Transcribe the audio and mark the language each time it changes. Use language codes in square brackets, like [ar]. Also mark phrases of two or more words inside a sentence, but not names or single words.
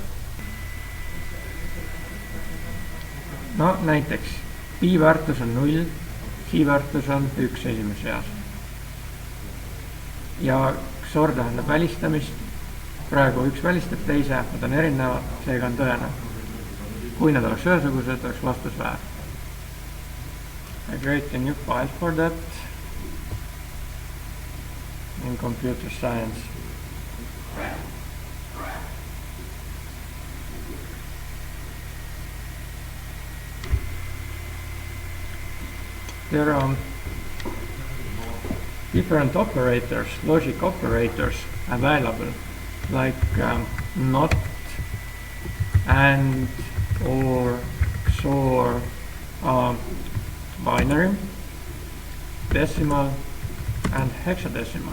[et] No näiteks pi väärtus on 0, psi väärtus on 1 esimeses eas. Ja XOR tähendab välistamist. Praegu üks välistab teise, nad on erinevad, seega on tõene. Kui nad oleks ühesugused, oleks vastus väär. [en] I create a new file for that in computer science. There are different operators, logic operators available, like not, and, or, XOR, binary, decimal, and hexadecimal.